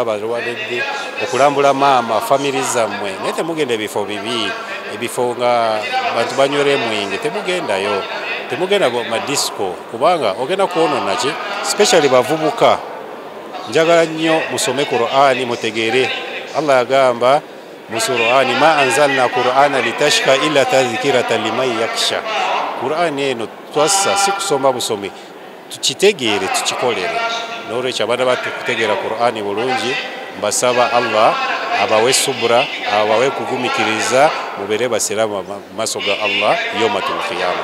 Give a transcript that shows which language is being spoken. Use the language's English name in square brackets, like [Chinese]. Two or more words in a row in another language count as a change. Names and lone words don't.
[Ganda] balwadde okulambula maama famiri zammwe naye temugenda ebifo bibi ebifo nga bantu banywera emwenge temugenda madisco kubanga ogenda kwonona ki especially bavubuka njagala nnyo musome Qur'ani mutegeere Allah yagamba mu Qur'ani [Arabic] ما أنزلنا القرآن لتشقى إلا تذكرة لمن يخشى [Ganda] Qur'ani eno twassa si kusoma busomi tukitegeere tukikolere n'olwekyo abaana battu kutegeera Qur'ani bulungi mbasaba Allah abawe subra abawe kugumikiriza mubere Basiramu maaso ga Allah [Arabic] يوم القيامة.